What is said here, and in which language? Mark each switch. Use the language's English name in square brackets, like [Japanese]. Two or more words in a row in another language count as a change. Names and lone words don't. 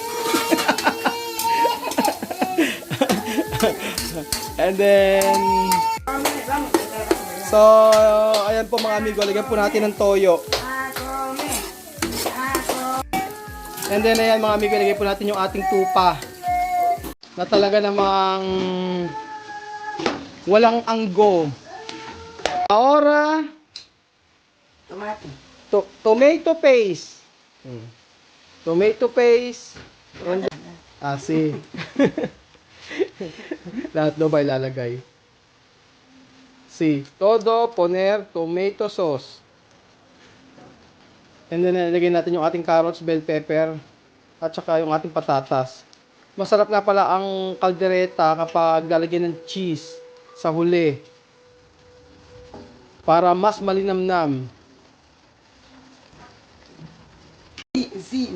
[English] And then [Filipino] so ayan po mga amigo, lagyan po natin ng toyo. [English] And then [Filipino] ayan mga amigo, lagyan po natin yung ating tupa. Na talaga namang walang anggo. [Spanish] Ahora, Tomate. [English] tomato paste. Tomato paste. [Filipino] Asin. Lahat daw ba ilalagay? [Spanish] Si, todo poner [English] tomato sauce. And then [Filipino] nilagay natin yung ating carrots, bell pepper, at saka yung ating patatas. Masarap nga pala ang kaldereta kapag lalagyan ng cheese sa huli. Para mas malinamnam. Asin.